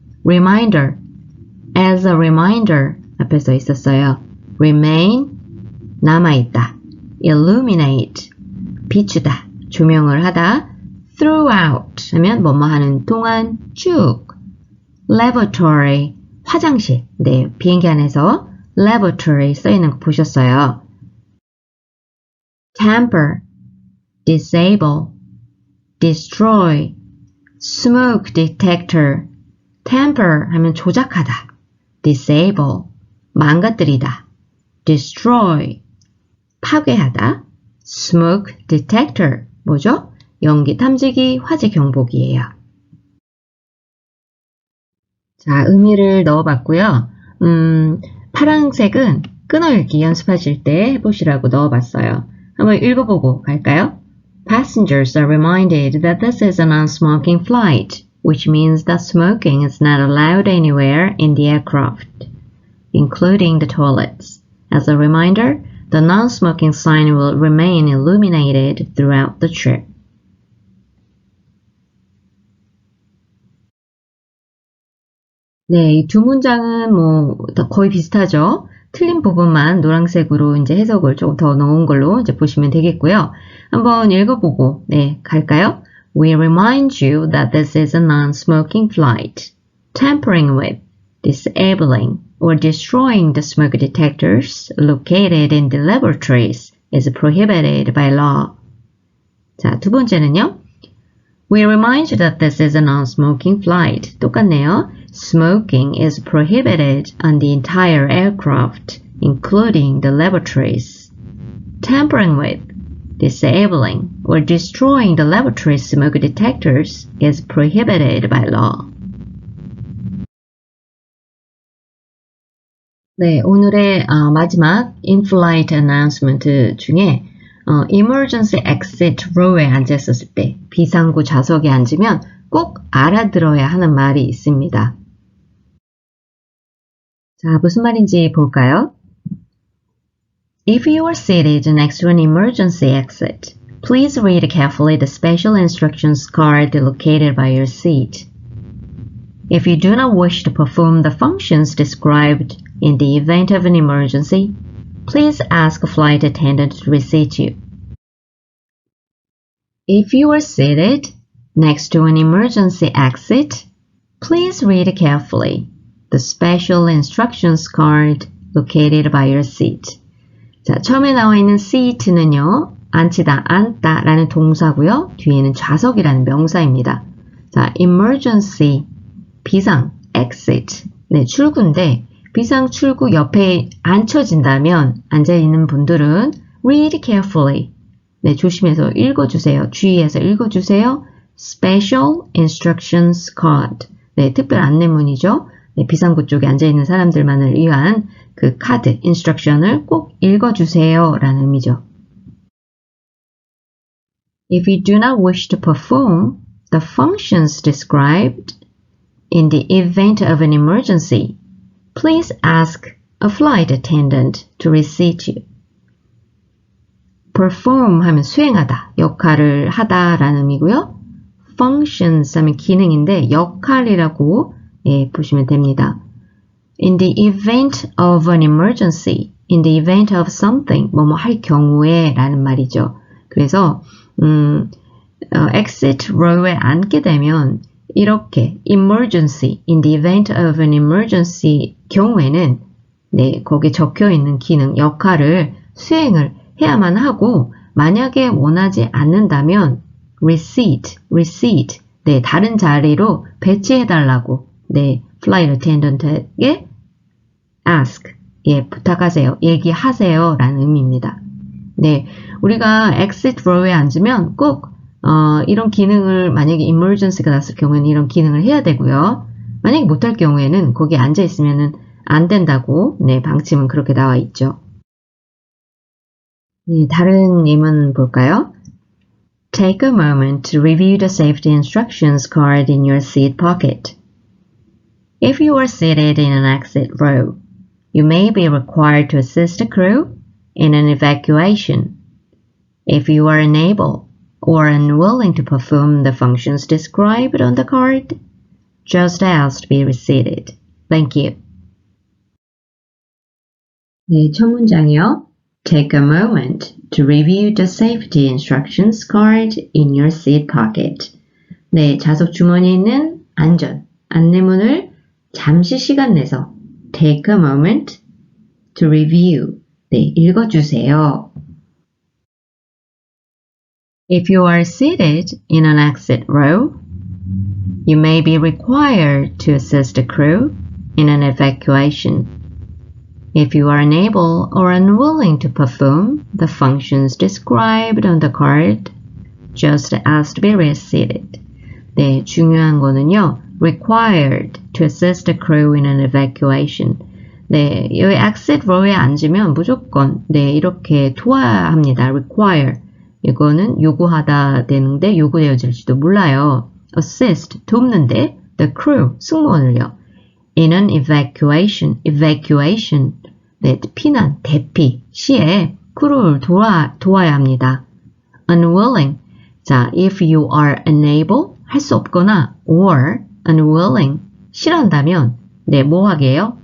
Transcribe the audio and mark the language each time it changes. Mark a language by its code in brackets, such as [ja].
[en] reminder, as a reminder [ko] 앞에 써 있었어요. [en] remain, [ko] 남아있다. illuminate, 비추다, 조명을 하다. throughout 하면 뭐뭐 하는 동안 쭉. laboratory, 화장실. 비행기 안에서 laboratory 써 있는 거 보셨어요. [en] tamper, disable, destroy, smoke detector. [ko] tamper 하면 조작하다. disable, 망가뜨리다. destroy, 파괴하다. [en] smoke detector, [ko] 뭐죠? 연기 탐지기, 화재 경보기예요. 자, 의미를 넣어봤고요. 파란색은 끊어읽기 연습하실 때 해보시라고 넣어봤어요. 한번 읽어보고 갈까요? [en] Passengers are reminded that this is a non-smoking flight, which means that smoking is not allowed anywhere in the aircraft, including the toilets. As a reminder, the non-smoking sign will remain illuminated throughout the trip. [ko] 이 두 문장은 거의 비슷하죠. 틀린 부분만 노란색으로 이제 해석을 조금 더 넣은 걸로 이제 보시면 되겠고요. 한번 읽어보고 갈까요? [en] We remind you that this is a non-smoking flight. Tampering with, disabling, or destroying the smoke detectors located in the laboratories is prohibited by law. [ko] 자, 두 번째는요. [en] We remind you that this is a non-smoking flight. [ko] 똑같네요. [en] Smoking is prohibited on the entire aircraft, including the laboratories. Tampering with, disabling, or destroying the laboratory smoke detectors is prohibited by law. [ko] 오늘의 마지막 [en] in-flight announcement [ko] 중에 [en] emergency exit row [ko] 에 앉았었을 때 비상구 좌석에 앉으면 꼭 알아들어야 하는 말이 있습니다. 자, 무슨 말인지 볼까요? [en] If you are seated next to an emergency exit, please read carefully the special instructions card located by your seat. If you do not wish to perform the functions described in the event of an emergency, please ask a flight attendant to reseat you. If you are seated Next to an emergency exit, please read carefully the special instructions card located by your seat. [ko] 자, 처음에 나와 있는 seat는요, 앉히다, 앉다 라는 동사고요. 뒤에는 좌석이라는 명사입니다. 자, emergency, 비상, exit, 네, 출구인데 비상 출구 옆에 앉혀진다면 앉아있는 분들은 [en] read carefully, [ko] 네, 조심해서 읽어주세요. 주의해서 읽어주세요. [en] Special instructions card, [ko] 네, 특별 안내문이죠. 네, 비상구 쪽에 앉아있는 사람들만을 위한 그 카드, instruction을 꼭 읽어주세요 라는 의미죠. [en] If you do not wish to perform the functions described in the event of an emergency, please ask a flight attendant to reseat you. [ko] perform 하면 수행하다, 역할을 하다 라는 의미고요. functions 하면 기능인데 역할이라고 보시면 됩니다. [en] In the event of an emergency, in the event of something, [ko] 뭐뭐 할 경우에 라는 말이죠. 그래서 exit row에 앉게 되면 이렇게 emergency, [en] in the event of an emergency [ko] 경우에는 네, 거기에 적혀 있는 기능, 역할을 수행을 해야만 하고 만약에 원하지 않는다면 reseat, 네, 다른 자리로 배치해달라고 네, [en] flight attendant [ko] 에게 ask, 예, 부탁하세요, 얘기하세요 라는 의미입니다. 네, 우리가 exit row에 앉으면 꼭 이런 기능을 만약에 emergency가 났을 경우에는 이런 기능을 해야 되고요. 만약에 못할 경우에는 거기 앉아 있으면은 안 된다고 네, 방침은 그렇게 나와 있죠. 네, 다른 예문 볼까요? [en] Take a moment to review the safety instructions card in your seat pocket. If you are seated in an exit row, you may be required to assist the crew in an evacuation. If you are unable or unwilling to perform the functions described on the card, just ask to be reseated. Thank you. [ko] 네, 첫 문장이요. [en] Take a moment to review the safety instructions card in your seat pocket. [ko] 네, 좌석 주머니에 있는 안내문을 잠시 시간 내서 [en] take a moment to review. [ko] 네, 읽어주세요. [en] If you are seated in an exit row, you may be required to assist the crew in an evacuation. If you are unable or unwilling to perform the functions described on the card, just ask to be reseated. [ko] 네, 중요한 거는요, [en] required to assist the crew in an evacuation. [ko] 네, 여기 exit row에 앉으면 무조건 네, 이렇게 도와야 합니다. [en] require. [ko] 이거는 요구하다 되는데 요구되어질지도 몰라요. assist, 돕는데 the crew, 승무원을요. in an evacuation, 네, 피난, 대피 시에 크루를 도와야 합니다. unwilling, 자, [en] if you are unable, [ko] 할 수 없거나 [en] or unwilling, [ko] 싫어한다면 네, 뭐 하게요?